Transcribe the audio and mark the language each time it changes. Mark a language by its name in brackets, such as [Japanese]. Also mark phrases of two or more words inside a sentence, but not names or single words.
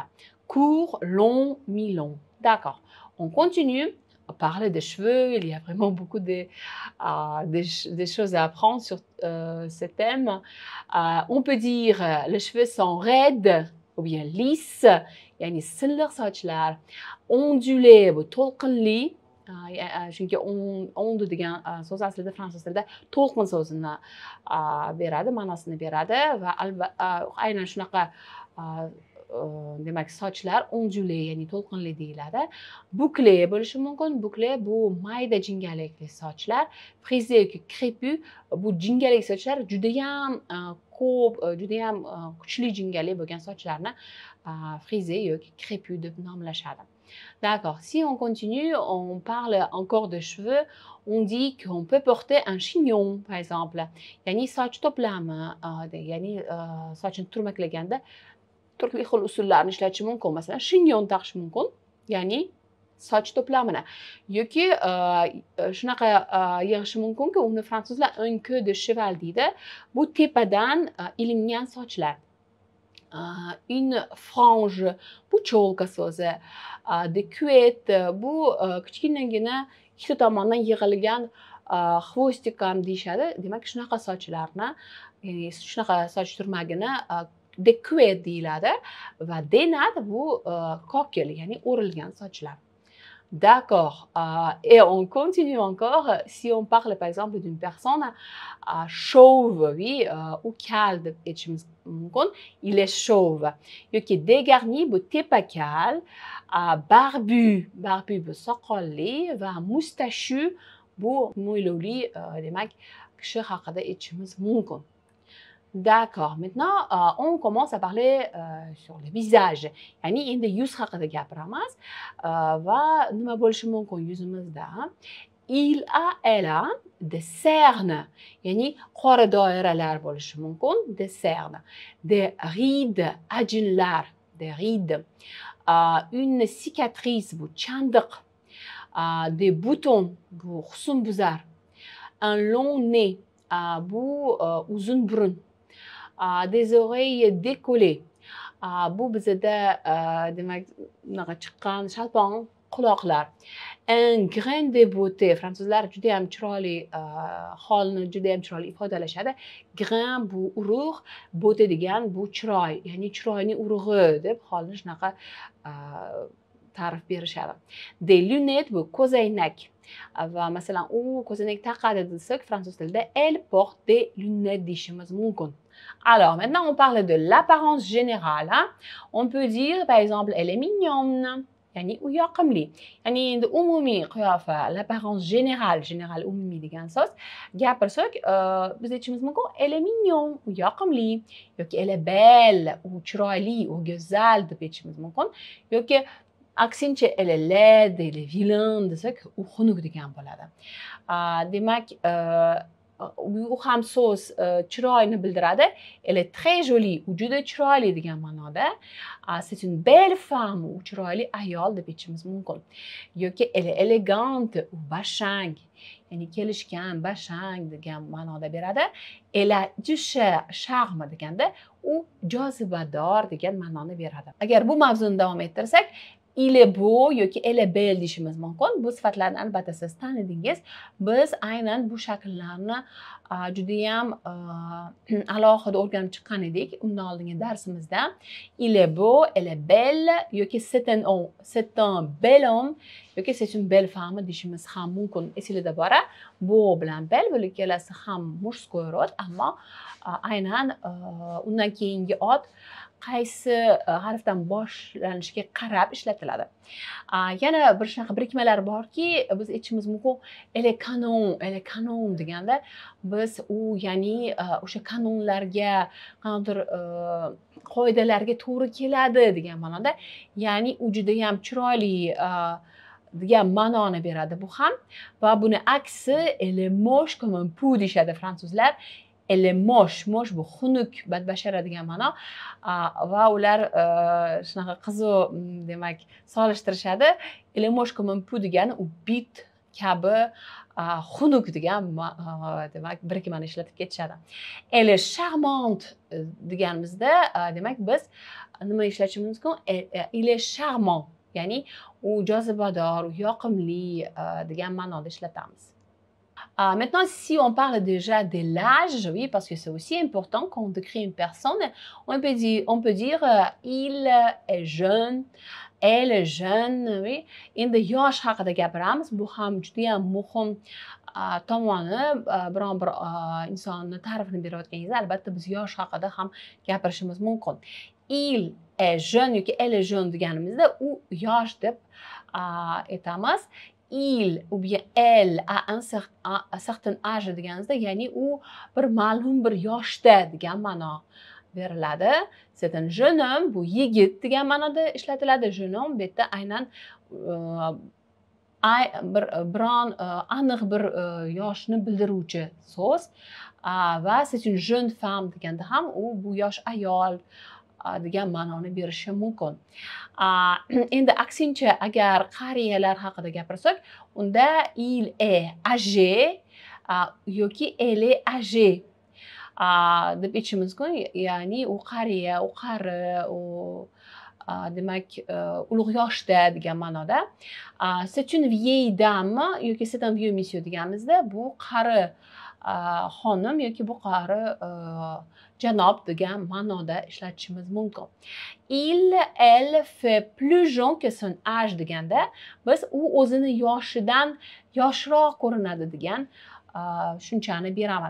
[French] Court, long, mi long. D'accord. On continue. Parler des cheveux, il y a vraiment beaucoup des choses à apprendre sur ce thème. On peut dire les cheveux sont raides ou bien lisses, [Uzbek] yani silliq sochlar, ondulés bu to'lqinli, chunki ondu degan so'z aslida fransuz tilida to'lqin so'zini beradi, ma'nosini beradi va aynan shunaqa demak sochlar ondulé, ya'ni to'lqinli deyiladi. Bouclé bo'lishi mumkin. Bouclé bu mayda jingalakli sochlar. Frisé yoki crépu bu jingalik sochlar juda ham ko'p, juda ham kuchli jingalik bo'lgan sochlarni frisé yoki crépu deb nomlashadi. [French] D'accord. Si on continue, on parle encore de cheveux. On dit qu'on peut porter un chignon, par exemple. [Uzbek] Ya'ni soch to'plami, ya'ni sochni turmaklaganda turli xil usullarni ishlatish mumkin. Masalan, shinyon taqish mumkin, ya'ni soch to'plamini. Yoki shunaqa yig'ishi mumkinki, uni fransuzlar [French] un queue de cheval [Uzbek] deydi. Bu tepadan ilingan sochlar. [French] Une frange, [Uzbek] bu cho'lka so'zi. [French] De couette, [Uzbek] bu kichkinagina ikki tomondan yig'ilgan xvostik ham deyishadi. Demak, shunaqa sochlarni, ya'ni shunaqa soch turmagini [French] de couette [Uzbek] deyiladi va denat bu kokil, ya'ni o'rilgan sochlar. [French] D'accord. Et on continue encore. Si on parle par exemple d'une personne chauve, oui, ou [Uzbek] kal deb aytishimiz mumkin, [French] il est chauve. [Uzbek] Yoki dégarni bu tepakal, barbu bu soqolli va moustachu bu mo'ylovli, demak kishi haqida aytishimiz mumkin. [French] D'accord. Maintenant, on commence à parler sur le visage. [Uzbek] Yani endi yuz haqida gapiramiz va nima bo'lishi mumkin yuzimizda? [French] Elle a des cernes. [Uzbek] Yani qora doiralar bo'lishi mumkin, [French] des cernes. Des rides, ajinlar, des rides. Une cicatrice [Uzbek] bu chandiq. [French] Des boutons [Uzbek] bu husnbuzar. [French] Un long nez [Uzbek] bu uzun burun. [French] Des oreilles décollées. [Uzbek] Bu bizada demak unaqa chiqqan shalpon quloqlar. [French] Un grain de beauté. [Uzbek] Fransuzlar juda ham chiroyli holni juda ham chiroyli ifodalashadi. Grain bu urug', beauté degan bu chiroy, ya'ni chiroyning urug'i deb holni shunaqa ta'rif berishadi. [French] Des lunettes [Uzbek] bu ko'zoynak. Va masalan u ko'zoynak taqadi desak fransuz tilida [French] elle porte des lunettes [Uzbek] deyishimiz mumkin. [French] Alors, maintenant, on parle de l'apparence générale. Hein? On peut dire, par exemple, elle est mignonne. [Uzbek] Yani u yoqimli. Ya'ni endi umumiy qiyofa, [French] l'apparence générale [Uzbek] umumiy degan so'z gapirsak, biz aytishimiz mumkin, [French] elle est mignon, [Uzbek] u yoqimli, yoki [French] elle est belle, [Uzbek] u chiroyli, u go'zal deb aytishimiz mumkin, yoki aksincha [French] elle est laide, elle est vilaine [Uzbek] desak, u xunuk degan bo'ladi. Demak, u ham so'z chiroyni bildiradi. [French] Elle est très jolie, [Uzbek] u juda chiroyli degan ma'noda. [French] C'est une belle femme, [Uzbek] u chiroyli ayol deb aytishimiz mumkin. [French] Yoki elle est élégante, [Uzbek] u bashang, ya'ni kelishgan, bashang degan ma'noda beradi. [French] Elle a du charme [Uzbek] deganda u jozibador degan ma'noni beradi. Agar bu mavzuni davom ettirsak, [French] il est beau yoki elle est belle [Uzbek] deyishimiz mumkin. Bu sifatlarni albatta siz tanidingiz. Biz aynan bu shakllarni judayam alohida o'rganib chiqqan edik undan oldingi darsimizda. [French] Il est beau, elle est belle yoki c'est un bel homme yoki c'est une belle femme [Uzbek] deyishimiz ham mumkin. Esingizda bora, beau bilan belle bu ikkalasi ham [Russian] мурской род, [Uzbek] ammo aynan undan keyingi ot qaysi harfdan boshlanishiga qarab ishlatiladi. Yana bir shunaqa birikmalar borki, biz aytishimiz mumkin, [French] elle est canon [Uzbek] deganda biz u ya'ni o'sha kanonlarga, qanaqadir qoidalarga to'g'ri keladi degan ma'noda, ya'ni u juda ham chiroyli degan ma'noni beradi bu ham. Va buni aksi [French] elle est moche comme un pou [Uzbek] deyishadi fransuzlar. [French] Elle est moche [Uzbek] bu xunuk, badbashara degan ma'no. Va ular shunaqa qiziq, demak, solishtirishadi. [French] Elle est moche comme un pou [Uzbek] degani u bit kabi xunuk degan demak birikmani ishlatib ketishadi. [French] Elle est charmante [Uzbek] deganimizda demak biz nima ishlatishimiz mumkin? [French] Il est charmant, [Uzbek] ya'ni u jozibador, u yoqimli degan ma'noda ishlatamiz. [French] Maintenant, si on parle déjà de l'âge, oui, parce que c'est aussi important quand on décrit une personne, on peut dire il est jeune, elle est jeune, oui. [Uzbek] Endi yosh haqida gapiramiz, bu ham juda ham muhim tomoni. Biron bir insonni ta'rifini berayotganingizda albatta biz yosh haqida ham gapirishimiz mumkin. [French] Il est jeune [Uzbek] yoki [French] elle est jeune [Uzbek] deganimizda u yosh deb aytamiz. [French] Il ou bien elle a un certain âge [Uzbek] deganimizda, ya'ni u bir ma'lum bir yoshda degan ma'no beriladi. [French] C'est un jeune homme, [Uzbek] bu yigit degan ma'noda ishlatiladi. [French] Jeune homme [Uzbek] bu yerda aynan biron aniq bir yoshni bildiruvchi so'z. Va [French] c'est une jeune femme [Uzbek] deganda ham u bu yosh ayol degan ma'noni berishi mumkin. Endi aksincha agar qariyalar haqida gapirsak, unda [French] il est âgé [Uzbek] yoki [French] elle est âgée [Uzbek] deb aytishimiz mumkin. Ya'ni u qariya, u qari, u demak ulug' yoshda degan ma'noda. [French] C'est une vieille dame [Uzbek] yoki [French] c'est un vieux monsieur [Uzbek] deganimizda bu qari xonim yoki bu qari janob degan ma'noda ishlatishimiz mumkin. [French] Elle fait plus jeune que son âge [Uzbek] deganda biz u o'zini yoshidan yoshroq ko'rinadi degan tushunchani beramiz.